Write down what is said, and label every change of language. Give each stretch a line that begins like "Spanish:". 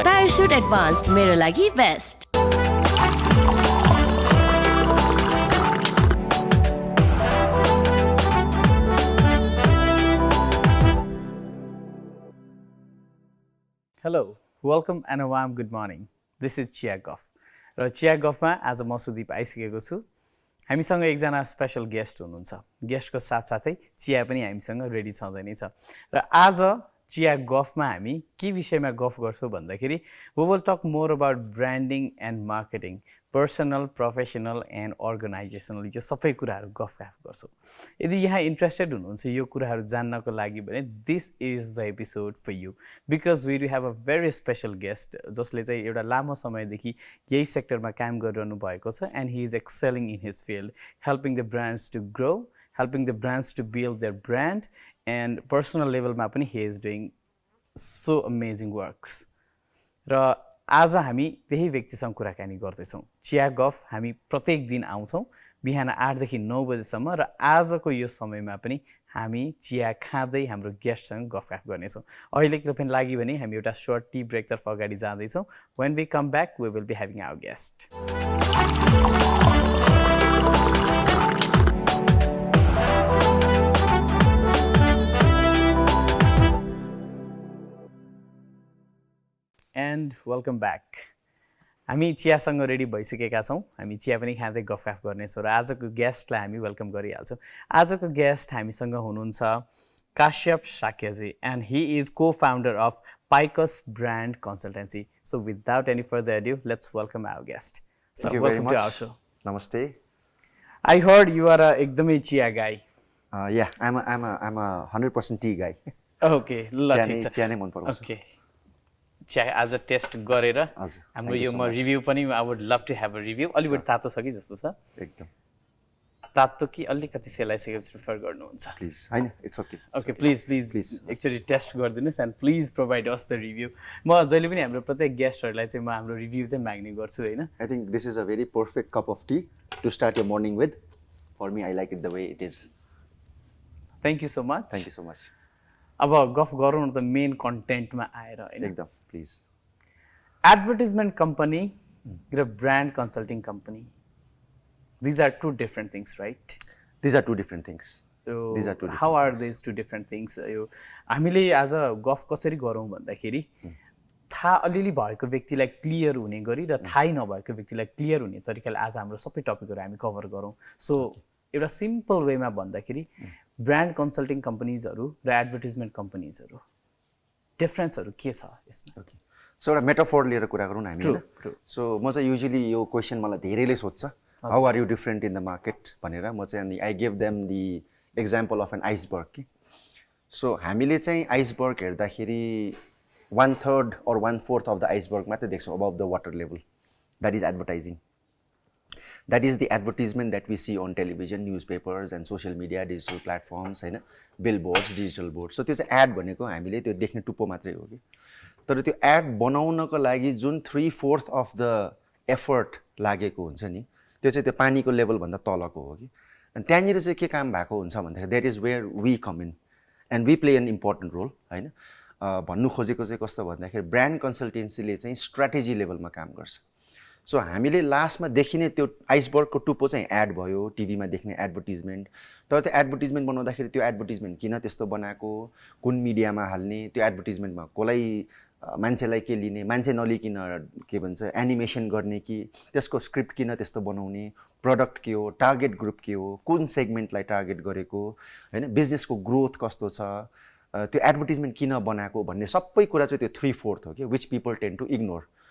Nepali: Parachute Advanced मेरो लागि best.
English: Hello, welcome and a warm good morning. This is Chiya Guff.
Nepali: र Chiya Guff मा आज म सुदीप आइसकेको छु. हामीसँग एकजना स्पेशल गेस्ट हुनुहुन्छ. गेस्टको साथसाथै चिया पनि हामीसँग रेडी छँदै नै छ. र आज चिया गफमा हामी के विषयमा गफ गर्छौँ भन्दाखेरि
English: we will talk more about branding and marketing, personal, professional and organizational
Nepali: यो सबै कुराहरू गफ गर्छौँ. यदि यहाँ इन्ट्रेस्टेड हुनुहुन्छ यो कुराहरू जान्नको लागि भने
English: this is the episode for you because we do have a very special guest
Nepali: जसले चाहिँ एउटा लामो समयदेखि यही सेक्टरमा काम गरिरहनु भएको छ
English: and he is excelling in his field, helping the brands to grow, helping the brands to build their brand and personal level
Nepali: मा पनि
English: he is doing so amazing works.
Nepali: र आज हामी त्यही व्यक्तिसँग कुराकानी गर्दैछौँ. चिया गफ हामी प्रत्येक दिन आउँछौँ बिहान 8 देखि 9 बजेसम्म र आजको यो समयमा पनि हामी चिया खाँदै हाम्रो गेस्टसँग गफगाफ गर्नेछौँ. अहिलेको पनि लागि भने हामी एउटा सर्ट टी ब्रेकतर्फ अगाडि जाँदैछौँ.
English: When we come back, we will be having our guest. And welcome back.
Nepali: हामी चियासँग रेडी भइसकेका छौँ. हामी चिया पनि खाँदै गफगाफ गर्नेछौँ र आजको गेस्टलाई हामी वेलकम गरिहाल्छौँ. आजको गेस्ट हामीसँग हुनुहुन्छ Kashyap शाक्यजी
English: and he is co-founder of Pycus brand consultancy. So without any further ado, let's welcome our guest. So Thank you welcome very to our much. show.
Nepali: Namaste.
English: I heard you are a
Nepali: एकदमै चिया
English: guy. Yeah, I'm a 100% tea guy.
Nepali: Okay, ल ठीक छ. चिया नै मन पराउँछु. Okay. चिया आज टेस्ट गरेर हजुर. हाम्रो यो म रिभ्यू पनि
English: I would love to have a review.
Nepali: अलि बढी तातो छ कि जस्तो छ. एकदम. तातो कि अलिकति सेलाइसकेपछि प्रिफर गर्नुहुन्छ?
English: Please. हैन, it's okay. Okay, please
Nepali: actually test गरिदिनुस्
English: and please provide us the review.
Nepali: म जहिले पनि हाम्रो प्रत्येक गेस्टहरुलाई चाहिँ म हाम्रो रिभ्यू चाहिँ माग्ने गर्छु हैन.
English: I think this is a very perfect cup of tea to start your morning with. For me, I like it the way it is. Thank you so much. Thank you so much.
Nepali: अब गफ गरौँ न त main कन्टेन्टमा आएर हैन. एकदम, please.
English: Advertisement company र brand consulting company. These are two different things, right? These are two different things. So These are two different how are these two different things?
Nepali: यो हामीले आज गफ कसरी गरौँ भन्दाखेरि थाहा अलिअलि भएको व्यक्तिलाई क्लियर हुने गरी र थाहै नभएको व्यक्तिलाई क्लियर हुने तरिकाले आज हाम्रो सबै टपिकहरू हामी कभर गरौँ. सो एउटा सिम्पल वेमा भन्दाखेरि ब्रान्ड कन्सल्टिङ कम्पनीजहरू र एडभर्टिजमेन्ट कम्पनीजहरू डिफरेन्सहरू के छ यसमा?
English: Okay.
Nepali: So एउटा मेटाफोर लिएर कुरा गरौँ न हामी
English: True,
Nepali: हैन.
English: true.
Nepali: So म चाहिँ युजुअली यो क्वेशन मलाई धेरैले सोध्छ.
English: How are you different in the market
Nepali: भनेर म चाहिँ अनि
English: I give them the example of an iceberg कि. So
Nepali: हामीले चाहिँ आइसबर्ग हेर्दाखेरि
English: 1/3 or 1/4 of the iceberg
Nepali: मात्रै देख्छौँ
English: above the water level. That is advertising. That is the advertisement that we see on television, newspapers and social media, digital platforms, हैन, billboards, digital boards.
Nepali: So त्यो चाहिँ ad भनेको हामीले त्यो देख्ने टुप्पो मात्रै हो कि. तर त्यो ad बनाउनको लागि जुन
English: 3/4 of the effort
Nepali: लागेको हुन्छ नि, त्यो चाहिँ त्यो पानीको लेभल भन्दा तलको हो कि. अनि त्यहाँनिर चाहिँ के काम भएको हुन्छ भन्दाखेरि
English: that is where we come in and we play an important role, हैन.
Nepali: भन्नु खोजेको चाहिँ कस्तो भन्दाखेरि ब्रान्ड कन्सल्टेन्सीले चाहिँ स्ट्र्याटेजी लेभलमा काम गर्छ. सो हामीले लास्टमा देखिने त्यो आइसबर्गको टुप्पो चाहिँ एड भयो, टिभीमा देख्ने एडभर्टिजमेन्ट. तर त्यो एडभर्टिजमेन्ट बनाउँदाखेरि त्यो एडभर्टिजमेन्ट किन त्यस्तो बनाएको, कुन मिडियामा हाल्ने, त्यो एडभर्टिजमेन्टमा कसलाई मान्छेलाई के लिने, मान्छे नलिकन के भन्छ एनिमेसन गर्ने कि त्यसको स्क्रिप्ट किन त्यस्तो बनाउने, प्रडक्ट के हो, टार्गेट ग्रुप के हो, कुन सेगमेन्टलाई टार्गेट गरेको, हैन, बिजनेसको ग्रोथ कस्तो छ, त्यो एडभर्टिजमेन्ट किन बनाएको भन्ने सबै कुरा चाहिँ त्यो 3/4 हो कि
English: Which people tend to ignore.